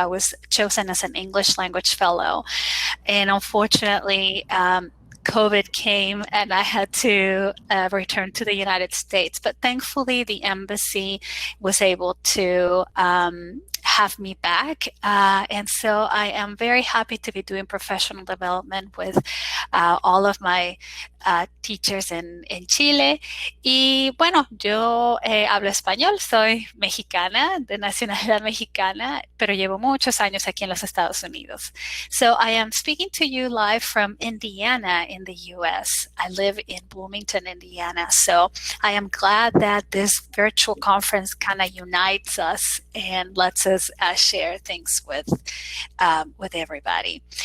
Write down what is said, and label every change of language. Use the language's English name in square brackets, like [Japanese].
[English] I was chosen as an English language fellow. And unfortunately, COVID came and I had to return to the United States. But thankfully, the embassy was able to have me back. And so I am very happy to be doing professional development with all of my teachers [Spanish] en Chile. Y bueno, yo hablo español, soy mexicana, de nacionalidad mexicana, pero llevo muchos años aquí en los Estados Unidos. [English] So I am speaking to you live from Indiana in the US. I live in Bloomington, Indiana. So I am glad that this virtual conference kind of unites us and lets us share things with everybody.